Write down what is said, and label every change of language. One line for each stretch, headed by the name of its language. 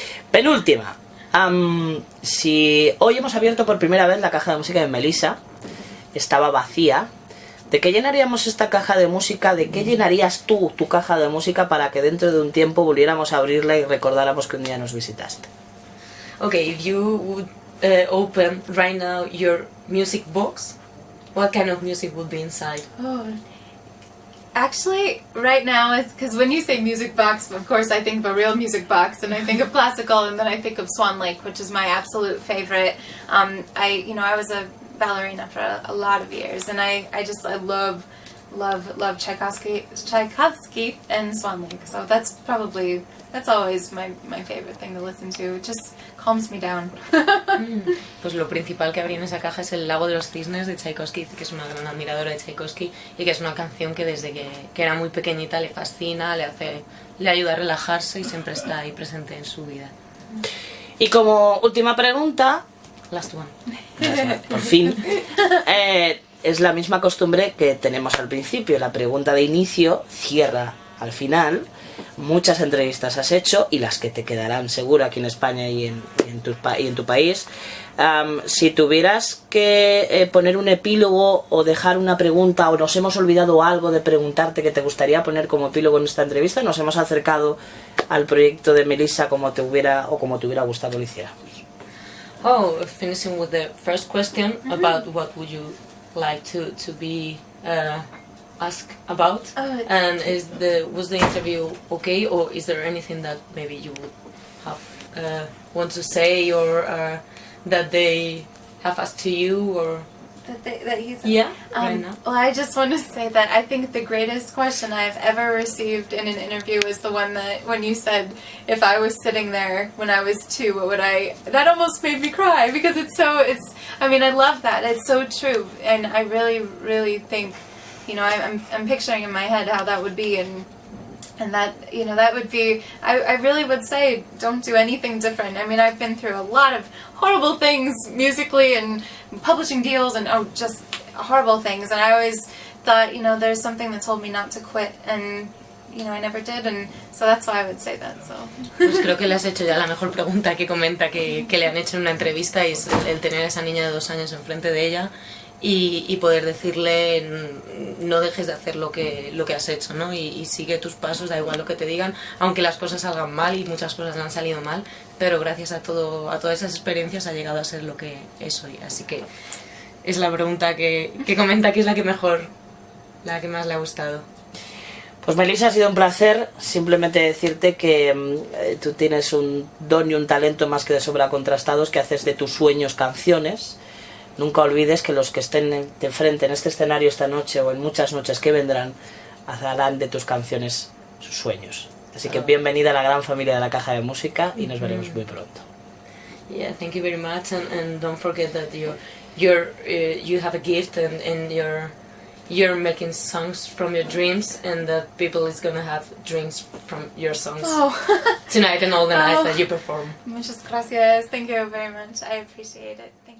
Spanish: Penúltima. Si hoy hemos abierto por primera vez la caja de música de Melissa, estaba vacía, ¿de qué llenaríamos esta caja de música? ¿De qué llenarías tú tu caja de música para que dentro de un tiempo volviéramos a abrirla y recordáramos que un día nos visitaste?
English: Okay, if you would open right now your music box, what kind of music would be inside? Oh. Actually, right now, it's because when you say music box, of course, I think of a real music box, and I think of classical, and then I think of Swan Lake, which is my absolute favorite. I was a ballerina for a lot of years, and I love Tchaikovsky and Swan Lake. So that's always my favorite thing to listen to. It just calms me down.
Spanish: Pues lo principal que habría en esa caja es El lago de los cisnes de Tchaikovsky, que es una gran admiradora de Tchaikovsky y que es una canción que desde que era muy pequeñita le fascina, le ayuda a relajarse y siempre está ahí presente en su vida. Y como última pregunta,
English: Last one.
Spanish: por fin, es la misma costumbre que tenemos al principio. La pregunta de inicio cierra al final. Muchas entrevistas has hecho y las que te quedarán seguro aquí en España y en tu país. Si tuvieras que poner un epílogo o dejar una pregunta, o nos hemos olvidado algo de preguntarte que te gustaría poner como epílogo en esta entrevista, nos hemos acercado al proyecto de Melissa como te hubiera gustado lo hiciéramos.
English: Oh, finishing with the first question about what would you like to be asked about, and was the interview okay, or is there anything that maybe you would have want to say, or that they have asked to you, or that he's right now? Well, I just want to say that I think the greatest question I've ever received in an interview was the one that when you said if I was sitting there when I was 2, what would I? That almost made me cry because I mean, I love that. It's so true, and I really think, you know, I'm picturing in my head how that would be, and that, you know, that would be, I really would say don't do anything different. I mean, I've been through a lot of horrible things musically and publishing deals and just horrible things, and I always thought, you know, there's something that told me not to quit, and you know, I never did, and so that's why I would say that. So.
Spanish: Pues creo que le has hecho ya la mejor pregunta que comenta que le han hecho en una entrevista, y es el tener a esa niña de 2 años enfrente de ella y poder decirle no dejes de hacer lo que has hecho, ¿no? Y sigue tus pasos, da igual lo que te digan, aunque las cosas salgan mal, y muchas cosas le han salido mal, pero gracias a todas esas experiencias ha llegado a ser lo que es hoy. Así que es la pregunta que comenta que es la que más le ha gustado. Pues Melissa, ha sido un placer. Simplemente decirte que tú tienes un don y un talento más que de sobra contrastados, que haces de tus sueños canciones. Nunca olvides que los que estén de frente en este escenario esta noche o en muchas noches que vendrán harán de tus canciones sus sueños. Así que bienvenida a la gran familia de la Caja de Música y nos veremos muy pronto.
English: Yeah, thank you very much, and don't forget that you have a gift, and you're making songs from your dreams, and that people is gonna have dreams from your songs tonight and all the nights that you perform.
Spanish: Muchas gracias.
English: Thank you very much. I appreciate it.